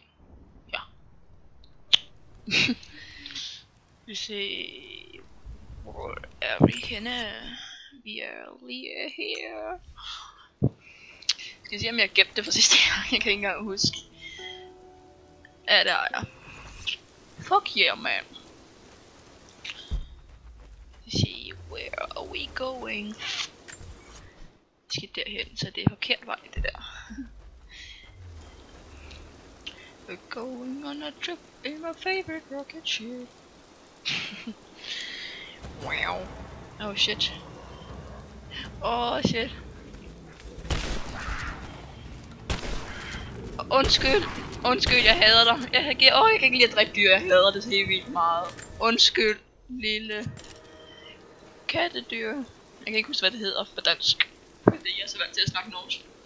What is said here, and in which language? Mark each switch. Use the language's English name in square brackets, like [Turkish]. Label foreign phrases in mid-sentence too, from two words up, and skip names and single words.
[Danish] Ja. Vi ser, hvor er vi henne? Vi er lige her. Skal jeg se om jeg gemte det for sidste gang? Jeg kan ikke engang huske. Ja, der er jeg. [English] Fuck yeah, man. See, where are we going? [Danish] Vi skal derhen, så det er forkert vej, det der. [English] We're going on a trip in my favorite rocket ship. Wow. Oh shit. Oh shit. [Danish] Undskyld, jeg hader dig. Jeg kan ikke lide at drikke dyr, jeg hader det helt vildt meget. Undskyld, lille kattedyr. Jeg kan ikke huske, hvad det hedder på dansk, fordi jeg er så vant til at snakke norsk.